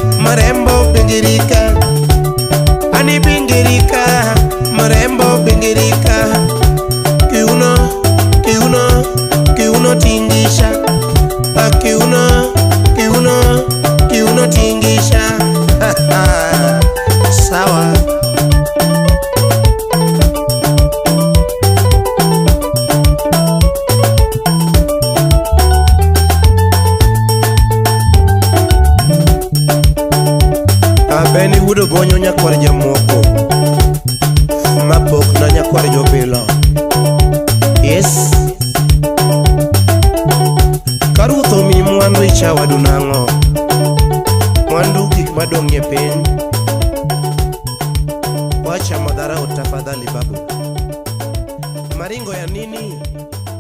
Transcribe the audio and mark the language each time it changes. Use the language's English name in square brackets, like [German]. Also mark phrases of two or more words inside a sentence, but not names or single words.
[Swahili] mrembo bingirika Ani bingirika mrembo bingirika ka kiuno kiuno kiuno tingisha kiuno kiuno kiuno tingisha sawa. [Luo (Kenya and Tanzania)] Beni wudo gonyo nyakwar jamoko mapok na nyakwar jobilo. Yes karutho mi mwandu ichawadu nang'o mwandu gik madong' e piny. [Swahili] Wacha madharau tafadhali babu, maringo ya nini?